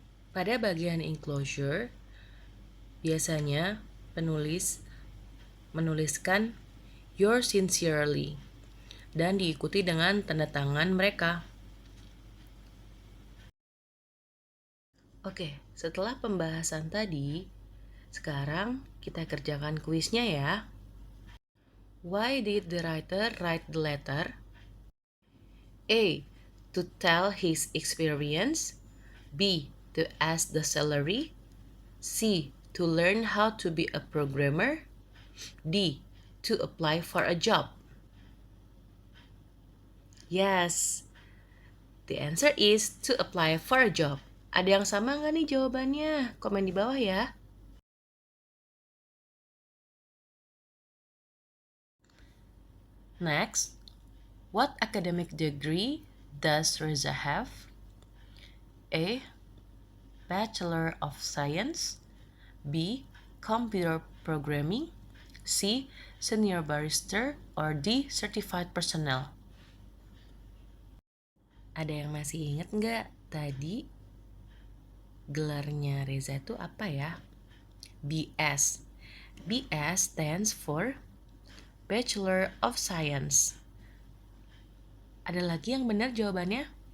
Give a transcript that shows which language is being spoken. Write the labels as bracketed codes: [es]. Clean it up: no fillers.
[id] Pada bagian enclosure, biasanya penulis menuliskan [en] "yours sincerely" [id] dan diikuti dengan tanda tangan mereka. Oke, setelah pembahasan tadi, sekarang kita kerjakan kuisnya ya. [en] Why did the writer write the letter? A. To tell his experience. B. To ask the salary. C. To learn how to be a programmer. D. To apply for a job. Yes, the answer is to apply for a job. [id] Ada yang sama nggak nih jawabannya? Komen di bawah ya. [en] Next, what academic degree does Reza have? A. Bachelor of Science. B. Computer Programming. C. Senior Barrister. Or D. Certified Personnel. [id] Ada yang masih ingat nggak tadi gelarnya Reza itu apa ya? [en] BS. BS stands for Bachelor of Science. [id] Ada lagi yang benar jawabannya?